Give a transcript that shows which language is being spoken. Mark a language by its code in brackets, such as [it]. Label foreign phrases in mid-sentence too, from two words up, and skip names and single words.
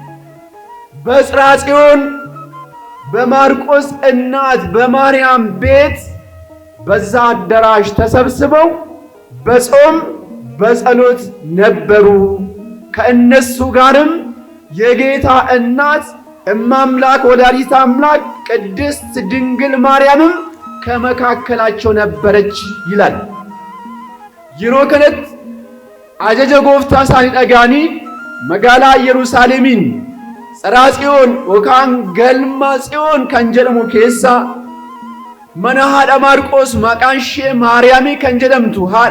[am] በጽርሐ ጽዮን በማርቆስ እናት በማርያም ቤት በዛ አዳራሽ ተሰብስበው በጾም በጸሎት ነበሩ። ከእነሱ ጋርም የጌታ እናት እማምላክ ወላዲተ አምላክ ቅድስት ድንግል ማርያምም ከመካከላቸው ነበረች ይላል። [om] yeroo kanatti ajaja gooftaa isaanii dhaga'anii magaalaa Yerusaalemiin Tsirhaa Tsiyoon yookaan galma Tsiyoon kan jedhamu keessa mana haadha Maarqos maqaan ishee Maariyaamii kan jedhamtu haadha